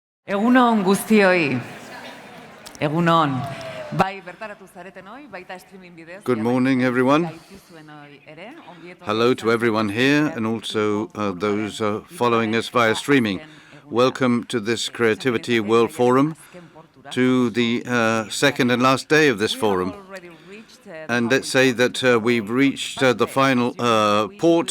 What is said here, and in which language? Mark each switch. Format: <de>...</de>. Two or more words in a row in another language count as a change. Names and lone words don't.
<eu>Egunon guztioi. Egunon. Bai bertaratu zaretenoi, baita streaming bidez.</eu> <en>Good morning, everyone. Hello to everyone here and also those following us via streaming. Welcome to this Creativity World Forum, to the second and last day of this forum. And let's say that we've reached the final port.</en>